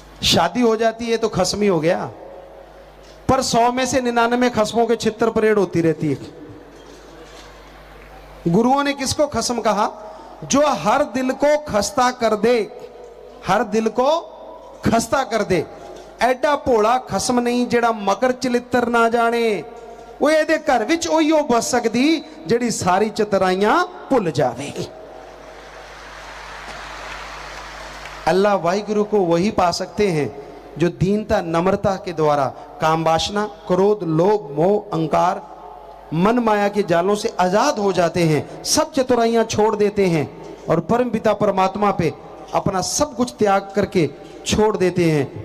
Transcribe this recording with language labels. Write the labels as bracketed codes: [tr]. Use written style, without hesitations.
[hi] शादी हो जाती है तो खसम ही हो गया, पर 100 में से 99 खसमों के छितर परेड होती रहती है। गुरुओं ने किसको खसम कहा? जो हर दिल को खस्ता कर दे, हर दिल को खस्ता कर दे। [pa] ਐਡਾ ਭੋਲਾ ਖਸਮ ਨਹੀਂ ਜਿਹੜਾ ਮਕਰ ਚਲਿੱਤਰ ਨਾ ਜਾਣੇ। ਉਹ ਇਹਦੇ ਘਰ ਵਿੱਚ ਉਹੀਓ ਬਸ ਸਕਦੀ ਜਿਹੜੀ ਸਾਰੀ ਚਤਰਾਈਆਂ ਭੁੱਲ ਜਾਵੇ। [hi] अल्लाह वाहिगुरु को वही पा सकते हैं जो दीनता, नम्रता के द्वारा काम वासना, क्रोध, लोभ, मोह, अहंकार, मन माया के जालों से आजाद हो जाते हैं, सब चतुराइयां छोड़ देते हैं और परम पिता परमात्मा पे अपना सब कुछ त्याग करके छोड़ देते हैं।